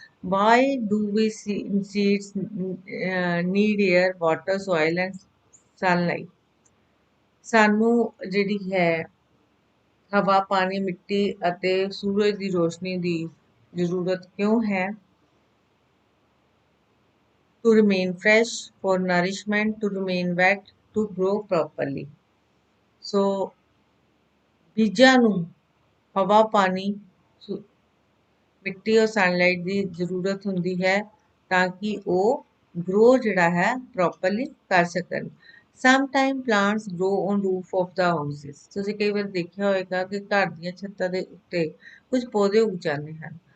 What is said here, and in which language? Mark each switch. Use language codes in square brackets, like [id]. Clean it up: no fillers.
[en] Why do we seeds need air, water, soil and sunlight. [pa] ਸਾਨੂੰ ਜਿਹੜੀ ਹੈ ਹਵਾ, ਪਾਣੀ, ਮਿੱਟੀ ਅਤੇ ਸੂਰਜ ਦੀ ਰੋਸ਼ਨੀ ਦੀ ਜ਼ਰੂਰਤ ਕਿਉਂ ਹੈ। [en] To remain fresh, for nourishment, to remain wet, to grow properly. [pa] ਸੋ ਬੀਜਾਂ ਨੂੰ ਹਵਾ, ਪਾਣੀ, ਮਿੱਟੀ ਔਰ ਸਨਲਾਈਟ ਦੀ ਜ਼ਰੂਰਤ ਹੁੰਦੀ ਹੈ ਤਾਂ ਕਿ ਉਹ ਗਰੋ ਜਿਹੜਾ ਹੈ ਪ੍ਰੋਪਰਲੀ ਕਰ ਸਕਣ। [en] Sometime plants grow on roof of the houses. [pa] ਤੁਸੀਂ ਕਈ ਵਾਰ ਦੇਖਿਆ ਹੋਏਗਾ ਕਿ ਘਰ ਦੀਆਂ ਛੱਤਾਂ ਦੇ ਉੱਤੇ ਕੁਝ ਪੌਦੇ ਉੱਗ ਜਾਂਦੇ ਹਨ।